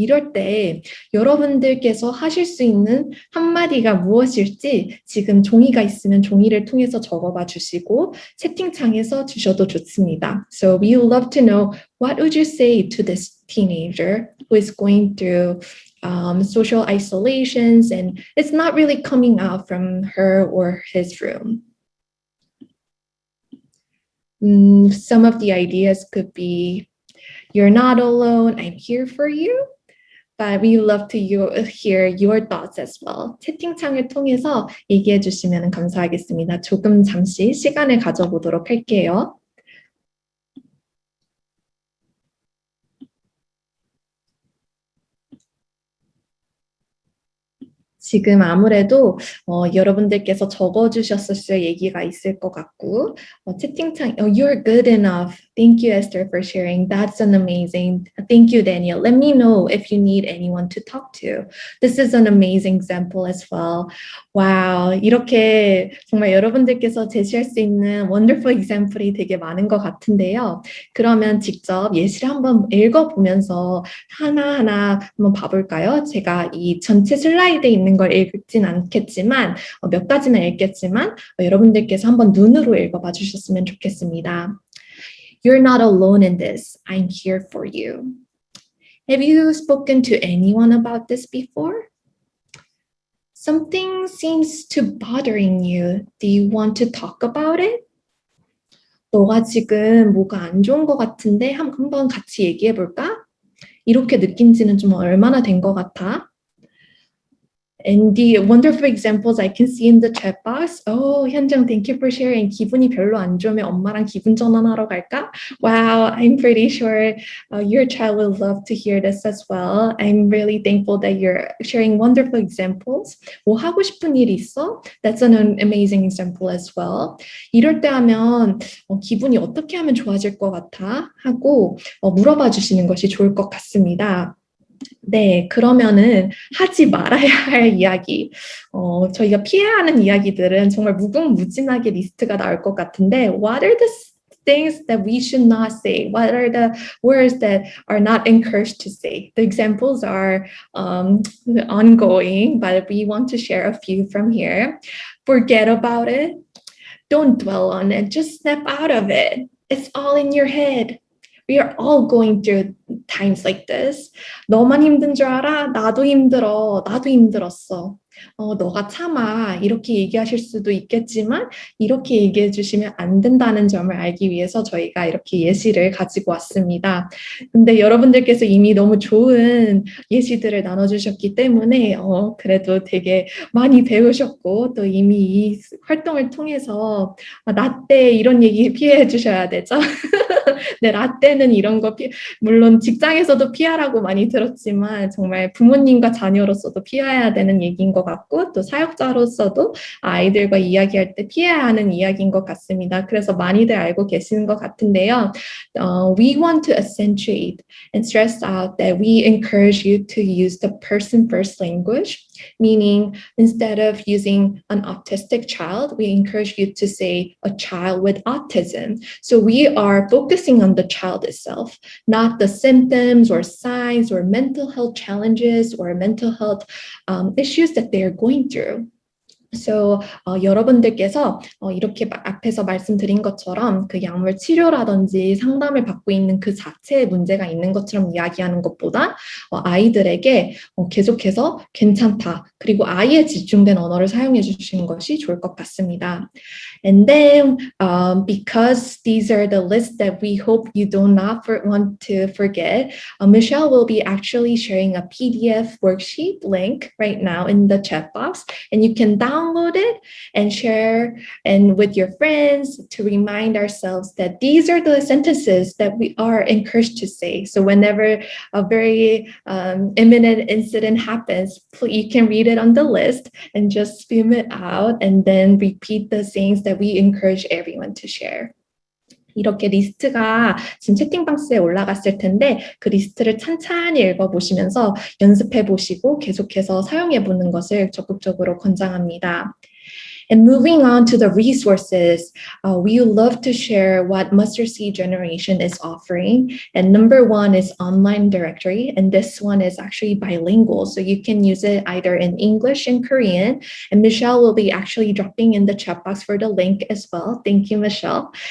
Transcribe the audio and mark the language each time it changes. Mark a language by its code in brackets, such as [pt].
[ko] 이럴 때 여러분들께서 하실 수 있는 한마디가 무엇일지 지금 종이가 있으면 종이를 통해서 적어봐 주시고 채팅창에서 주셔도 좋습니다. [en] So we would love to know what would you say to this teenager who is going through social isolations and it's not really coming out from her or his room. Some of the ideas could be, you're not alone, I'm here for you. But we love to hear your thoughts as well. [ko] 채팅창을 통해서 얘기해 주시면 감사하겠습니다. 조금 잠시 시간을 가져보도록 할게요. 지금 아무래도 여러분들께서 적어주셨을 얘기가 있을 것 같고 채팅창 [en] You're good enough. Thank you, Esther, for sharing. That's an amazing. Thank you, Daniel. Let me know if you need anyone to talk to. This is an amazing example as well. [ko] Wow, 이렇게 정말 여러분들께서 제시할 수 있는 [en] wonderful example [ko] 이 되게 많은 것 같은데요. 그러면 직접 예시를 한번 읽어보면서 하나하나 한번 봐볼까요? 제가 이 전체 슬라이드에 있는 걸 읽진 않겠지만 몇 가지는 읽겠지만 여러분들께서 한번 눈으로 읽어봐 주셨으면 좋겠습니다. [en] You're not alone in this. I'm here for you. Have you spoken to anyone about this before? Something seems to bothering you. Do you want to talk about it? [ko] 너가 지금 뭐가 안 좋은 것 같은데 한번 같이 얘기해 볼까? 이렇게 느낀 지는 좀 얼마나 된 것 같아? [en] And the wonderful examples I can see in the chat box. Oh, 현정, thank you for sharing. [ko] 기분이 별로 안 좋으면 엄마랑 기분 전환하러 갈까? [en] Wow, I'm pretty sure your child will love to hear this as well. I'm really thankful that you're sharing wonderful examples. [ko] 뭐 하고 싶은 일 있어? [en] That's an amazing example as well. [ko] 이럴 때 하면 기분이 어떻게 하면 좋아질 것 같아? 하고 물어봐 주시는 것이 좋을 것 같습니다. 네, 그러면은 하지 말아야 할 이야기. 저희가 피해야 하는 이야기들은 정말 무궁무진하게 리스트가 나올 것 같은데, [en] what are the things that we should not say? What are the words that are not encouraged to say? The examples are ongoing, but we want to share a few from here. Forget about it. Don't dwell on it. Just snap out of it. It's all in your head. We are all going through times like this. [ko] 너만 힘든 줄 알아? 나도 힘들어. 나도 힘들었어. 너가 참아. 이렇게 얘기하실 수도 있겠지만 이렇게 얘기해 주시면 안 된다는 점을 알기 위해서 저희가 이렇게 예시를 가지고 왔습니다. 근데 여러분들께서 이미 너무 좋은 예시들을 나눠주셨기 때문에 그래도 되게 많이 배우셨고 또 이미 이 활동을 통해서 라떼 이런 얘기 피해 주셔야 되죠. 네, 라떼는 이런 거 물론 직장에서도 피하라고 많이 들었지만 정말 부모님과 자녀로서도 피해야 되는 얘기인 것 같고 또 사역자로서도 아이들과 이야기할 때 피해야 하는 이야기인 것 같습니다. 그래서 많이들 알고 계시는 것 같은데요. [en] We want to accentuate and stress out that we encourage you to use the person first language, meaning instead of using an autistic child, we encourage you to say a child with autism. So we are focusing on the child itself, not the symptoms or signs or mental health challenges or mental health issues that they're going through. [ko] So 여러분들께서 이렇게 앞에서 말씀드린 것처럼 그 약물 치료라든지 상담을 받고 있는 그 자체에 문제가 있는 것처럼 이야기하는 것보다 아이들에게 계속해서 괜찮다, 그리고 아이에 집중된 언어를 사용해 주시는 것이 좋을 것 같습니다. [en] And then, because these are the lists that we hope you do not want to forget, Michelle will be actually sharing a PDF worksheet link right now in the chat box, and you can download it and share and with your friends to remind ourselves that these are the sentences that we are encouraged to say. So whenever a very imminent incident happens, you can read it on the list and just spim it out and then repeat the sayings that we encourage everyone to share. [ko] 이렇게 리스트가 지금 채팅박스에 올라갔을 텐데 그 리스트를 찬찬히 읽어보시면서 연습해보시고 계속해서 사용해보는 것을 적극적으로 권장합니다. [en] And moving on to the resources, we would love to share what Mustard Seed Generation is offering. And number one is online directory. And this one is actually bilingual. So you can use it either in English and Korean. And Michelle will be actually dropping in the chat box for the link as well. Thank you, Michelle.